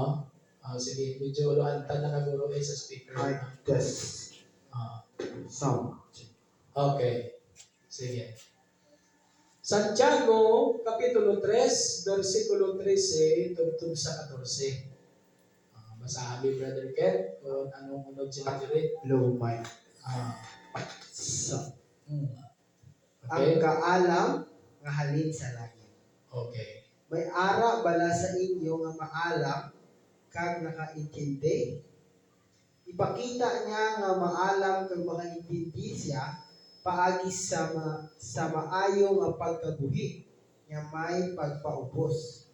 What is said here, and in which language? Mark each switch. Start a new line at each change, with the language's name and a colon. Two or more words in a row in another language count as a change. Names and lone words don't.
Hiligaynon: Sige, medyo luantan na kaguro sa speaker.
English: Test. Sound.
Hiligaynon: Okay. Sige. Santiago, Kapitulo 3, versikulo 13, tugtog sa 14. Basahin, Brother Ken, kung anong unod siya diri.
English: Low mic. Okay.
Hiligaynon: Ang kaalam nga halin sa langit.
English: Okay.
Hiligaynon: May ara bala sa inyo nga maalam kag nakaintindi. Ipakita niya nga maalam kag makaintindi siya paagi sa maayo nga pagkabuhi nga may pagpaubos.